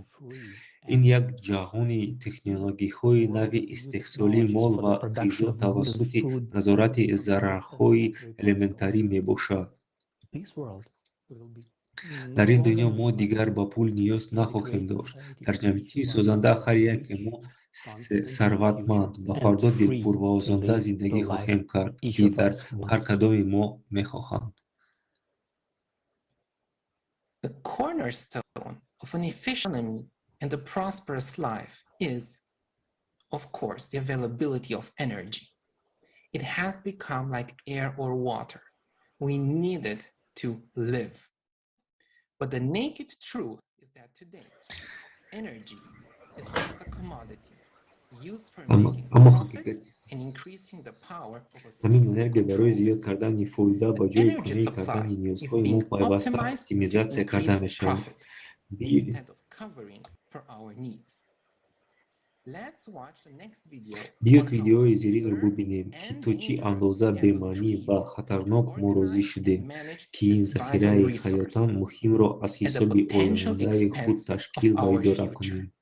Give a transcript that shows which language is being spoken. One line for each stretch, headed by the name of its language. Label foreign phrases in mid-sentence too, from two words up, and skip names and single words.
Tajik: Ин як ҷаҳони технологияҳои нави, истеҳсоли мол ва ғизо тавассути назорати зарраҳои элементарӣ мебошад. Дар ин дунё мо дигар ба пул ниёз нахоҳем дошт. Дар ҷамъиятии созанда ҳар яке мо сарватманд ва фардо дилпур ва озода зиндагӣ хоҳем кард, ки дар ҳар кадоми мо мехоҳанд.
English: The cornerstone of an efficient economy and a prosperous life is, of course, the availability of energy. It has become like air or water. We need it to live. But the naked truth is that today, energy is just a commodity used for making profit and increasing the power of a
Tajik: ҳамин энергия барои зиёд кардани фоида ба ҷои кунӣ кардани ниёзҳои мо пайваста оптимизатсия карда мешавад. Биёд видеои зеринро бубинем, ки то чӣ андоза бемаънӣ ва хатарнок мо розӣ шудем, ки ин захираи ҳаётан муҳимро аз ҳисоби ояндаи худ ташкил ва идора кунем.